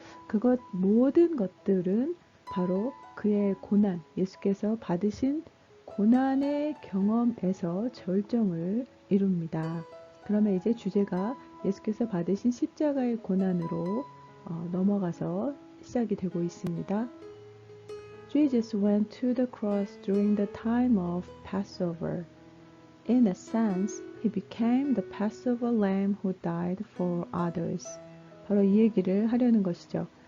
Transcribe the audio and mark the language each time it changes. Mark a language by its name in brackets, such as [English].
[Korean] 그것 모든 것들은 바로 그의 고난, 예수께서 받으신 고난의 경험에서 절정을 이룹니다. 그러면 이제 주제가 예수께서 받으신 십자가의 고난으로 넘어가서 시작이 되고 있습니다. [English] Jesus went to the cross during the time of Passover. In a sense, he became the Passover lamb who died for others. [Korean] 바로 이 얘기를 하려는 것이죠.